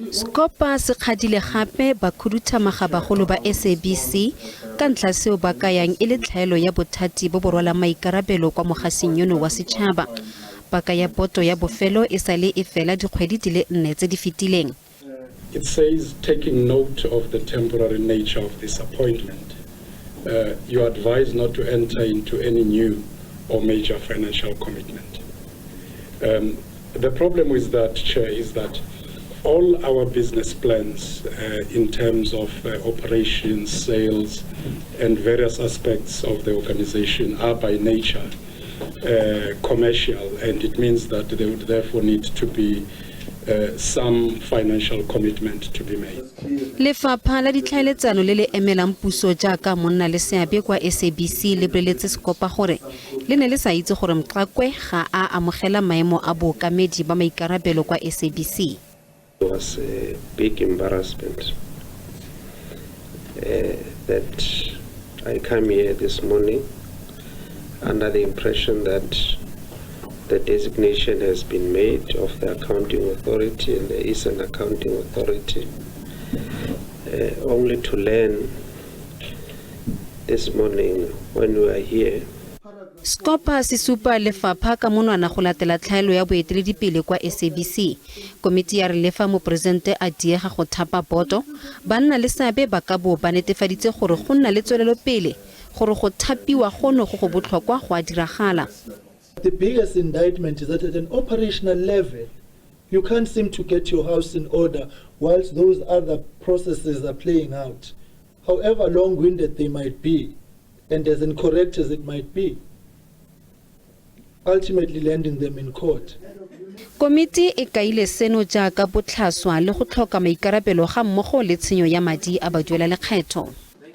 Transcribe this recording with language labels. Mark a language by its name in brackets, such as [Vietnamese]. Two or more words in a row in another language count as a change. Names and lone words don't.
[Tswana] Scopa se kgadile gape ba khuduthamaga bagolo ba SABC ka ntla seo ba kayang e le tlhaelo ya bothati bo bo rwalang maikarabelo kwa mogasing yono wa setshaba. Paka ya boto ya bofelo e sale e fela dikgwedi di le 4 tse di fetileng. [English] It says, taking note of the temporary nature of this appointment, you are advised not to enter into any new or major financial commitment. The problem with that, Chair, is that all our business plans in terms of operations, sales, and various aspects of the organization are by nature commercial, and it means that there would therefore need to be some financial commitment to be made. [Tswana] Lefapha la ditlhaeletsano le le emelang puso jaaka monna le seabe kwa SABC le boleletse Scopa gore le ne le sa itse gore Mxakwe ga a amogela maemo a bookamedi ba maikarabelo kwa SABC. [English] It was a big embarrassment that I come here this morning under the impression that the designation has been made of the accounting authority, and there is an accounting authority, only to learn this morning when we are here. [Tswana] Scopa se supa lefapha ka monwana go latela tlhaelo ya boeteledipele kwa SABC. Komiti ya re lefa mo presidente a diega go thapa boto, banna le seabe ba ka bo ba netefaditse gore go nna le tswelelo pele gore go thapiwa gono go botlhokwa go a diragala. [English] The biggest indictment is that at an operational level, you can't seem to get your house in order whilst those other processes are playing out, however long-winded they might be, and as incorrect as it might be, ultimately landing them in court. [Tswana] Komiti e kaile Seno jaaka botlhaswa le go tlhoka maikarabelo ga mmogo le tshenyo ya madi a baduela lekgetho.